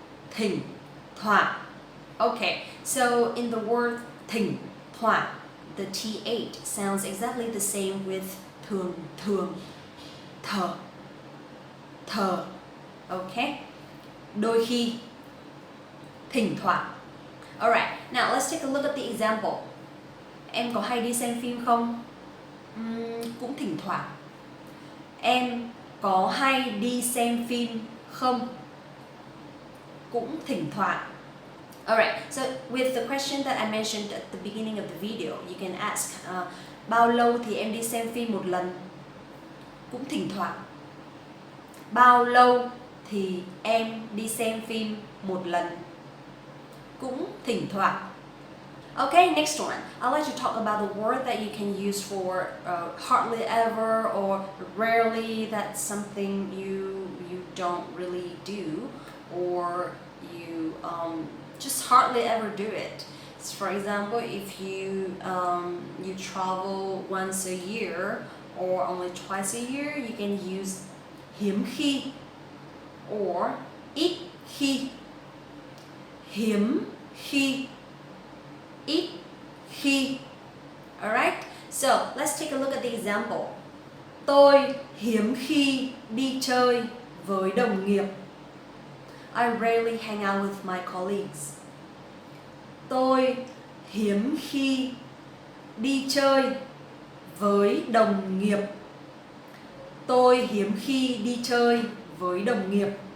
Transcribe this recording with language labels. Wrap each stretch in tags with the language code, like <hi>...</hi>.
<en>Thỉnh thoảng. Okay, so in the word thỉnh thoảng, the th sounds exactly the same with thường thường, thờ, thờ. Okay?</en> <vi>Đôi khi, thỉnh thoảng.</vi> <en>Alright, now let's take a look at the example.</en> <vi>Em có hay đi xem phim không? Cũng thỉnh thoảng. Em có hay đi xem phim không? Cũng thỉnh thoảng.</vi> <en>Alright, so with the question that I mentioned at the beginning of the video, you can ask</en> <vi>bao lâu thì em đi xem phim một lần?</vi> <en>Cũng thỉnh thoảng.</en> <vi>Bao lâu thì em đi xem phim một lần? Cũng thỉnh thoảng.</vi> <en>Okay, next one. I'd like to talk about the word that you can use for hardly ever or rarely. That's something you don't really do, or you just hardly ever do it. So for example, if you travel once a year or only twice a year, you can use hiếm khi or ít khi. Hiếm</en> <vi>he, ít khi.</vi> <en>Alright, so let's take a look at the example.</en> <vi>Tôi hiếm khi đi chơi với đồng nghiệp.</vi> <en>I rarely hang out with my colleagues.</en> <vi>Tôi hiếm khi đi chơi với đồng nghiệp. Tôi hiếm khi đi chơi với đồng nghiệp.</vi>